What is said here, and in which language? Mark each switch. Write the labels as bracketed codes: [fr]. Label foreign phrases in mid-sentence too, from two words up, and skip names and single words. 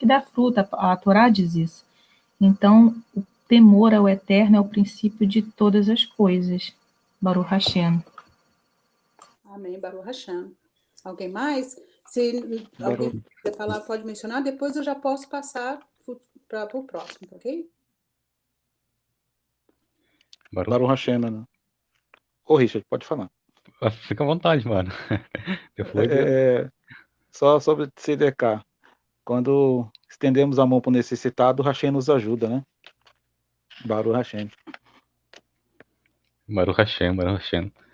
[pt] que dá fruta, a Torá diz isso. Então, o temor ao Eterno é o princípio de todas as coisas. [he] Baruch Hashem. Amém, Baruch Hashem. [pt] Alguém mais? Se alguém quiser falar, pode mencionar, depois eu já posso passar para o próximo, ok? [he] Baruch Hashem, [pt] né? Ô, Richard, pode falar. Fica à vontade, mano. Depois só sobre CDK. Quando estendemos a mão para o necessitado, o Hashem nos ajuda, né? [he] Baruch Hashem. Baruch Hashem, Baruch Hashem.